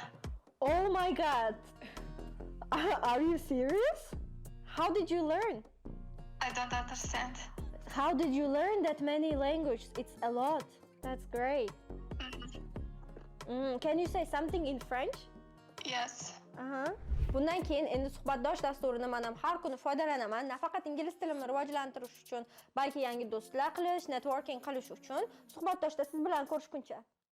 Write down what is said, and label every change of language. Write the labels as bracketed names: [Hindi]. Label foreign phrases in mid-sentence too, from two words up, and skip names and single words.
[English] Oh my god! Are you serious? How did you learn? I don't understand. How did you learn that many languages? It's a lot. That's great. Can you say something in French? Yes. [Uzbek] Bundan keyin endi suhbatdosh dasturini men ham har kuni foydalanaman. Nafaqat ingliz tilimni rivojlantirish uchun, balki yangi do'stlar qilish, networking qilish uchun. Suhbatdoshda siz bilan ko'rishguncha